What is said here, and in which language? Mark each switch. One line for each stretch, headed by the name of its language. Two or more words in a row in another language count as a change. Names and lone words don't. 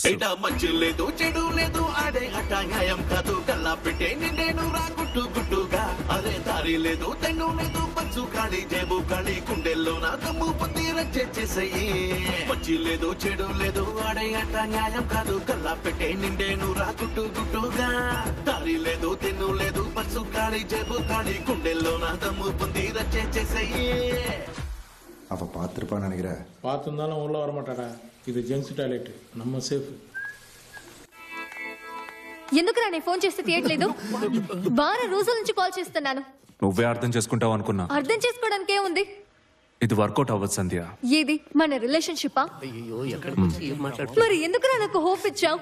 Telugu: ఎట మంచి లేదు చెడు లేదు ఆడే అట న్యాయం కాదు కల్లా పెట్టే నిండేను రా గుట్టు గుట్టుగా అరే దారి లేదు తెన్ను లేదు పంచు ఖాళీ జేబు ఖాళీ గుండెల్లో నా దమ్ము పొంది రచ్చేసేయి మంచి లేదు చెడు లేదు ఆడే అట న్యాయం కాదు కల్లా పెట్టే నిండేను రా గుట్టు గుట్టుగా దారి లేదు తెన్ను లేదు పంచు ఖాళీ జేబు ఖాళీ గుండెల్లో నా దమ్ము పొంది రచ్చేసేయి.
Tamil: அவ பார்த்துருப்பான்னு நினைக்கிறேன். பார்த்துருந்தாலும் உள்ள வரமாட்டாடா. இது
English: gents toilet,
Tamil: நம்ம சேஃப்.
Telugu: ఎందుకు నేను ఫోన్ చేస్తే తీయట్లేదు? వారం రోజుల నుంచి కాల్ చేస్తున్నాను. నువ్వే అర్థం చేసుకుంటావు అనుకున్నా. అర్థం చేసుకోవడానికి ఏముంది? ఇది వర్కౌట్ అవ్వదు సంధ్య. ఏది మన రిలేషన్షిప్పా? మరి ఎందుకు నాకు హోప్ ఇచ్చావు?